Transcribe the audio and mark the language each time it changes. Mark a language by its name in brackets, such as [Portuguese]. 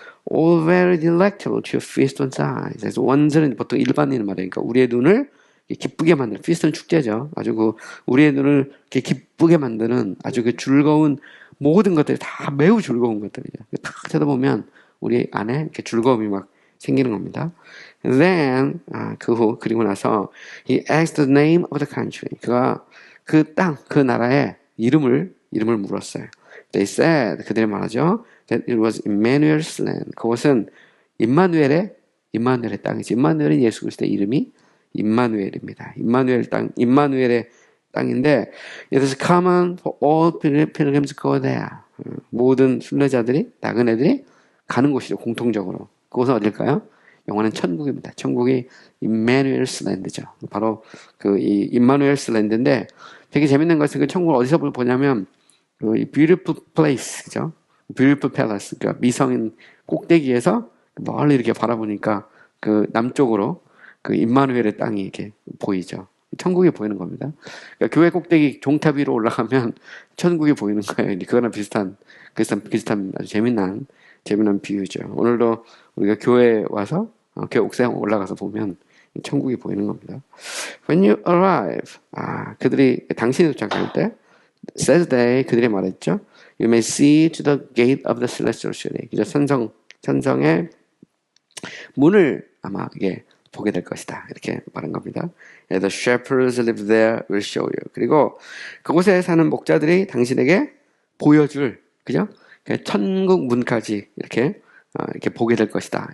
[English] All very delectable to your feast on eyes. [Korean] 그래서 원서는 보통 일반인을 말하니까 우리의 눈을 기쁘게 만드는, feast는 축제죠. 아주 우리의 눈을 이렇게 기쁘게 만드는 아주 즐거운 모든 것들이 다 매우 즐거운 것들이죠. 딱 쳐다보면 우리 안에 이렇게 즐거움이 막 생기는 겁니다. [English] Then, [Korean] 그리고 나서 [English] he asked the name of the country. [Korean] 그가 그 나라의 이름을 물었어요. [English] They said, [Korean] 그들이 말하죠. [English] That it was Emmanuel's land. [Korean] 그것은 임마누엘의 땅이지. 임마누엘은 예수 그리스도의 이름이 임마누엘입니다. 임마누엘의 땅인데, [English] it is common for all pilgrims to go there. [Korean] 모든 순례자들이, 나그네들이 가는 곳이죠, 공통적으로. 그것은 어딜까요? 영원한 천국입니다. 천국이 임마누엘스 랜드죠. 바로 이 임마누엘스 랜드인데, 되게 재밌는 것은 그 천국을 어디서 보냐면, 이 [English] beautiful place, [Korean] 그죠? [English] beautiful palace, [Korean] 그러니까 미성인 꼭대기에서 멀리 이렇게 바라보니까 남쪽으로 임마누엘의 땅이 이렇게 보이죠. 천국이 보이는 겁니다. 그러니까 교회 꼭대기 종탑 위로 올라가면 천국이 보이는 거예요. 그거랑 비슷한 아주 재미난 비유죠. 오늘도 우리가 교회에 와서 교회 옥상 올라가서 보면 천국이 보이는 겁니다. [English] When you arrive, [Korean] 당신이 도착할 때, [English] says they, [Korean] 그들이 말했죠. [English] You may see to the gate of the celestial city. [Korean] 천성의 문을 아마 이게 보게 될 것이다. 이렇게 말한 겁니다. [English] The shepherds live there will show you. [Korean] 그리고 그곳에 사는 목자들이 당신에게 보여줄, 그죠? 천국 문까지 이렇게 보게 될 것이다.